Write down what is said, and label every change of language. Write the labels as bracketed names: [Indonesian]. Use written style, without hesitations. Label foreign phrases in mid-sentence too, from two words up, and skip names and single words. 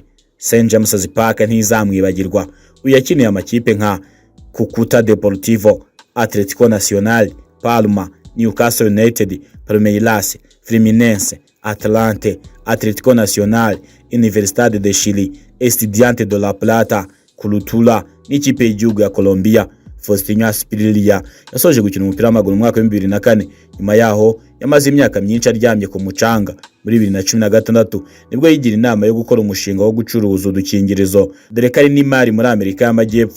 [Kinyarwanda] St James's Park ntizamwibagirwa. Uyu yakiniye amakipe nka Cúcuta Deportivo, Atlético Nacional, Palma, Newcastle United, Palmeiras, Fluminense, Atlante, Atlético Nacional, Universidad de Chile, Estudiantes de La Plata, Cultura n'ikipe y'igihugu ya Colombia. Faustino Asprilla yasoje gukina umupira w'amaguru mu mwaka wa 2004. Nyuma yaho yamaze imyaka myinshi aryamye ku mucanga. Muri 2016 nibwo yigira inama yo gukora umushinga wo gucuruza udukingirizo, dore ko ari n'imari muri Amerika y'Amajyepfo.